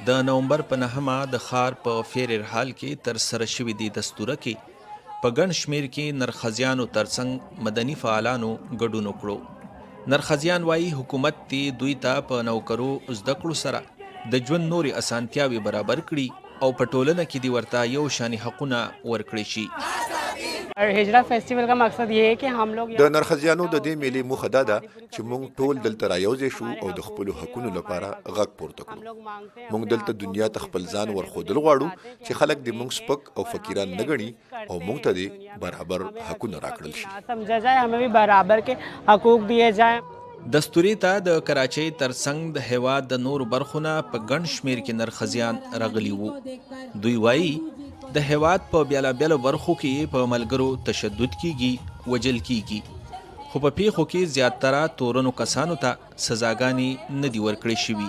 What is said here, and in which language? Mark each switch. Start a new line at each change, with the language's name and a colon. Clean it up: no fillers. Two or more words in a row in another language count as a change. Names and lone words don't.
Pashto: د نومبر په نهمه د ښار په فیر ارحال کې ترسره شوې دې دستوره کې په ګڼ شمېر کې نرخزیانو ترڅنګ مدني فعالانو ګډون وکړو. نرخزیان وایي حکومت دې دوی ته په نوکرو زده کړو سره د ژوند نورې اسانتیاوې برابر کړي او په ټولنه کې دې ورته یو شانې حقونه ورکړي شي.
Urdu: هجرت فیسټیول کا مقصد یہ ہے کہ ہم لوگ
Pashto: د نرخزیانو د دې میلې موخه دا ده چې موږ ټول دلته رايوځای شو او د خپل حقونو لپاره غږ پورته کړو. موږ دلته دنیا ته خپل ځان ورخودل غواړو چې خلک د موږ سپک او فقیران نه ګڼي او موږ ته د برابر حقونه راکړل شي.
Urdu: سمجھا جائے ہمیں بھی برابر کے حقوق دیے جائیں.
Pashto: دستوري ته د کراچۍ ترڅنګ د هیواد د نورو برخو نه په ګڼ شمېر کې نرخزیان راغلي وو. دوی وایي د هیواد په بیلابیلو برخو کې په ملګرو تشدد کیږي، وجل کیږي، خو په پیښو کې زیاتره تورنو کسانو ته سزاګانې نه دي ورکړې شوي.